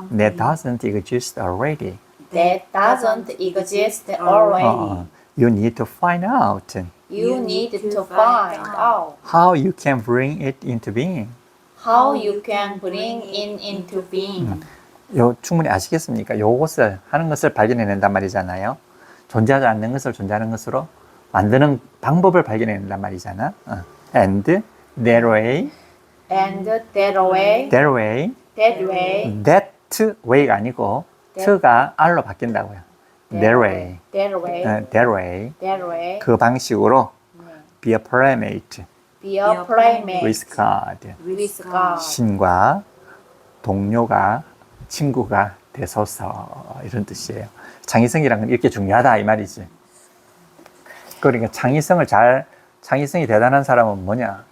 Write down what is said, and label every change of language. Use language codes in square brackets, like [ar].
[en] that doesn't exist already. that doesn't exist already. You need to find out You need to find out how you can bring it into being. how you can bring it into being. [ko] 충분히 아시겠습니까? 요것을 하는 것을 발견해낸단 말이잖아요. 존재하지 않는 것을 존재하는 것으로 만드는 방법을 발견해낸단 말이잖아. [en] And that way, And that way, that way, that way, [ko] that way가 아니고 t가 r로 바뀐다고요. [en] That way, that way, that way. that way. [ko] 그 방식으로 [en] be a playmate Be a playmate with God. with God. [ko] 신과 동료가 친구가 되소서 이런 뜻이에요. 창의성이란 건 이렇게 중요하다 이 말이지. 그러니까 창의성이 대단한 사람은 뭐냐?